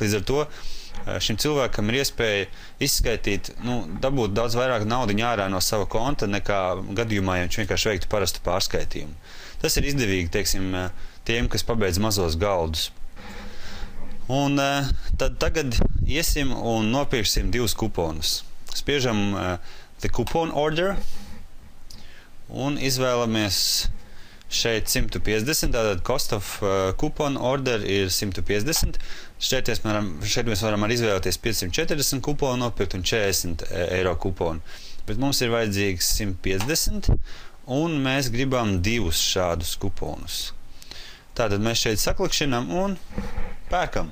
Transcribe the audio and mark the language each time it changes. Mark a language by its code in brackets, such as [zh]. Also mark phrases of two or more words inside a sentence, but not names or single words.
[lv] Līdz ar to šim cilvēkam ir iespēja izskaitīt, dabūt daudz vairāk naudiņu ārā no sava konta nekā gadījumā, ja viņš vienkārši veiktu parastu pārskaitījumu. Tas ir izdevīgi, teiksim, tiem, kas pabeidz mazos galdus. Un tad tagad iesim un nopirksim 2 kuponus. Spiežam [en] the coupon order [lv] un izvēlamies šeit 150, tātad [en] cost of coupon order [lv] ir 150. Šeit mēs varam arī izvēlēties 540 kuponu nopirkt un 40 eiro kuponu. Bet mums ir vajadzīgs 150, un mēs gribam 2 šādus kuponus. Tātad mēs šeit saklikšinam un pērkam.